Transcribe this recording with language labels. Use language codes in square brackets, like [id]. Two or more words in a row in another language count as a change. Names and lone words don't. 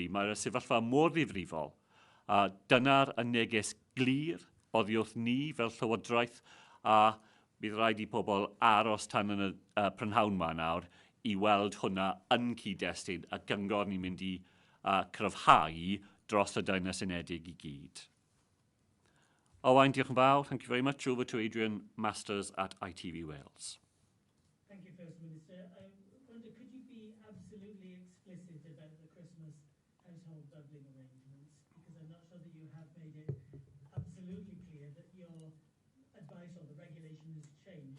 [cy] Mae'r sefyllfa mor ddifrifol. Dyna'r neges glir oddi wrth ni fel Llywodraeth, a bydd rhaid i pobl aros tan yn y prynhawn yma nawr i weld hwnna yn cyd-destun a gyngor ni'n mynd i cryfhau dros y Deyrnas Unedig i gyd. Owain, diolch yn fawr. [en] Thank you very much. Over to Adrian Masters at ITV Wales. Thank you, First Minister. I wonder, could you be absolutely explicit about the Christmas household doubling arrangements? Because I'm not sure that you have made it absolutely clear that your advice or the regulation has changed.